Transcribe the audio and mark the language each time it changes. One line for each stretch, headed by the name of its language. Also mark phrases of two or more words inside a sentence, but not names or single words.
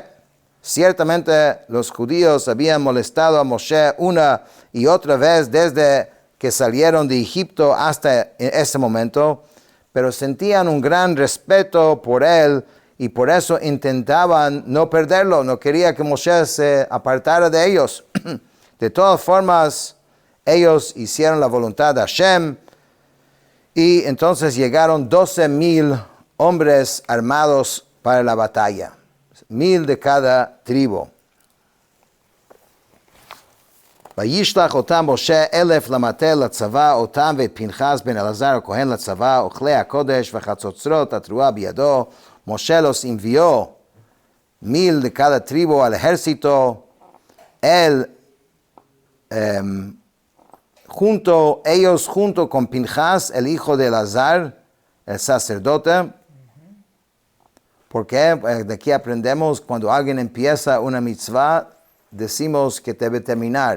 Spanish: Ciertamente los judíos habían molestado a Moshe una y otra vez desde que salieron de Egipto hasta ese momento, pero sentían un gran respeto por él y por eso intentaban no perderlo, no quería que Moshe se apartara de ellos. De todas formas, ellos hicieron la voluntad de Hashem y entonces llegaron 12,000 hombres armados para la batalla, 1,000 de cada tribu.
Hebrew: וישלח אותם משה 1,000 למטה לצבא, אותם ואת פנחס בן אלעזר הכהן לצבא, אוכלי הקודש וחצוצרות התרועה בידו.
Spanish: Moshe los envió 1,000 de cada tribu al ejército. Él, junto con Pinchas, el hijo de Elazar, el sacerdote, porque de aquí aprendemos cuando alguien empieza una mitzvah, decimos que debe terminar.